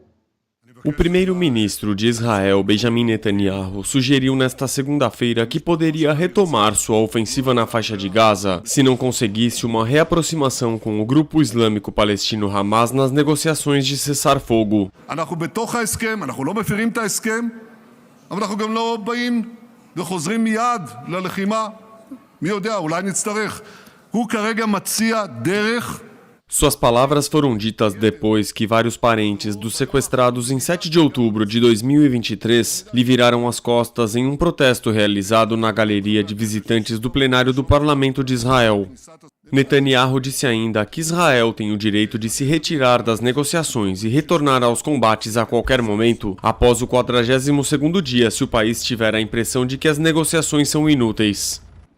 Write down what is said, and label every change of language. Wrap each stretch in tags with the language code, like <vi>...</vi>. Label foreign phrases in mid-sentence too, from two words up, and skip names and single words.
<pt>O primeiro-ministro de Israel, Benjamin Netanyahu, sugeriu nesta segunda-feira que poderia retomar sua ofensiva na faixa de Gaza se não conseguisse uma reaproximação com o grupo islâmico palestino Hamas nas negociações de cessar-fogo.</pt> <he>אבל אנחנו גם לא באים וחוזרים מיד ללחימה. מי יודע, אולי נצטרך. הוא כרגע מציע דרך.</he> <pt>Suas palavras foram ditas depois que vários parentes dos sequestrados em 7 de outubro de 2023 lhe viraram as costas em um protesto realizado na galeria de visitantes do plenário do Parlamento de Israel. Netanyahu disse ainda que Israel tem o direito de se retirar das negociações e retornar aos combates a qualquer momento após o 42º dia se o país tiver a impressão de que as negociações são inúteis.</pt>